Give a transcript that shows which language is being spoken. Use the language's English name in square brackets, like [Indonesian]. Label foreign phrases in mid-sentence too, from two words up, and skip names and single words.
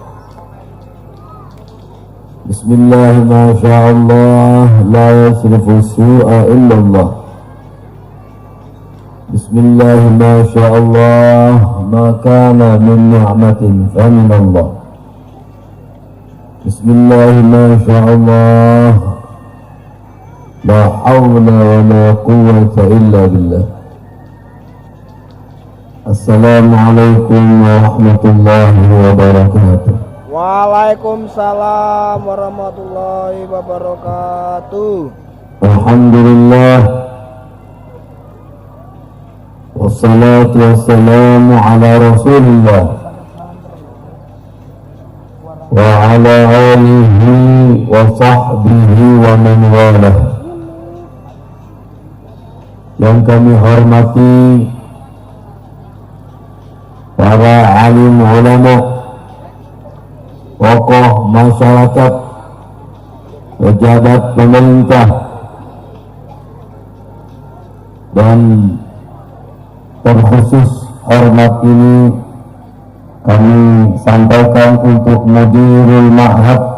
[Arabic] بسم الله، ما شاء الله، لا يصرف السوء إلا الله. بسم الله، ما شاء الله، ما كان من نعمة فمن الله. بسم الله، ما شاء الله، لا حول ولا قوة إلا بالله. السلام عليكم ورحمة الله وبركاته. وعليكم السلام ورحمة الله وبركاته. الحمد لله، والصلاة والسلام على رسول الله وعلى آله وصحبه ومن والاه. [Indonesian] Yang kami hormati para alim ulama, tokoh masyarakat, pejabat pemerintah, dan terkhusus hormat ini kami sampaikan untuk [Arabic] مدير المعهد,